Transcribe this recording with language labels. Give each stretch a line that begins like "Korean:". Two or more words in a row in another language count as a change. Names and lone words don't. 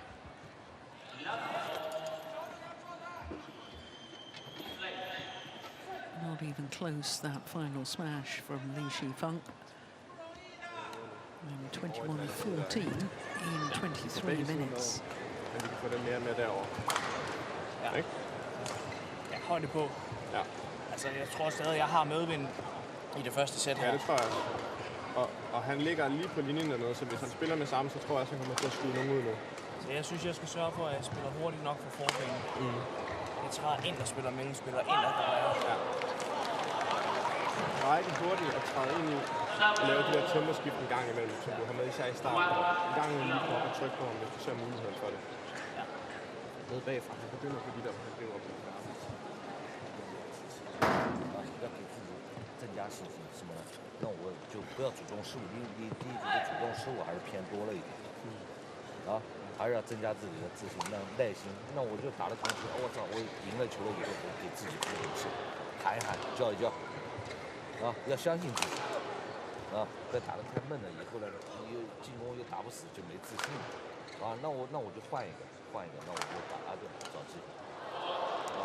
English: Not even close, that final smash from Shi Feng. 21-14 in 23 minutes.
Danish: Men vi kan få den mere med derovre. Ja. Ikke? Ja, højde på. Ja. Altså, jeg tror stadig, jeg har medvind i det første sæt her. Ja, det tror jeg. Og han ligger lige på linjen dernede, så hvis han spiller med sammen, så tror jeg også, han kommer til at skyde nogen ud nu. Så jeg synes, jeg skal sørge for, at jeg spiller hurtigt nok for forfængen. Jeg træder ind og spiller mellemspiller, ind og drejer. Ja. Det er ikke hurtigt at træde ind i og lave de der temposkift en gang imellem, som du har med især i starten. En gang imellem lige på at trykke på ham, hvis du ser muligheden for det. Ja. Nede bagfra, han begynder på de der, hvor han driver op.
Chinese: 增加信心什么的，那我就不要主动失误，你第一局的主动失误还是偏多了一点，啊，还是要增加自己的自信，那耐心，那我就打的同时，我操，我赢了球了以后，我给自己鼓鼓气，喊一喊，叫一叫，啊，要相信自己，啊，不要打得太闷了，以后呢，你又进攻又打不死，就没自信了，啊，那我就换一个，那我就打阿顿找机会，啊。